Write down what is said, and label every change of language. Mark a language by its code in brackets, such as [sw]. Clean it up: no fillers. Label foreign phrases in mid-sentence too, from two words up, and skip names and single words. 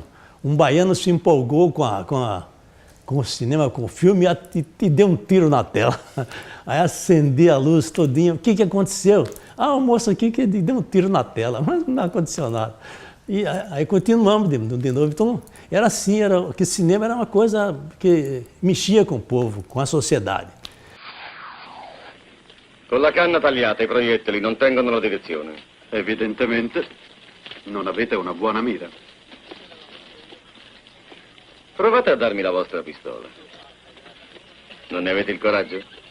[pt] Um baiano se empolgou com o cinema, com o filme, e deu um tiro na tela. Aí acendi a luz todinha. O que aconteceu? Ah, o moço aqui que deu um tiro na tela, mas não aconteceu nada. E aí continuamos de novo. Então, era assim, que cinema era uma coisa que mexia com o povo, com a sociedade. [it] Con la canna tagliata i proiettili non tengono la direzione. Evidentemente non avete una buona mira. Provate a darmi la vostra pistola. Non ne avete il coraggio?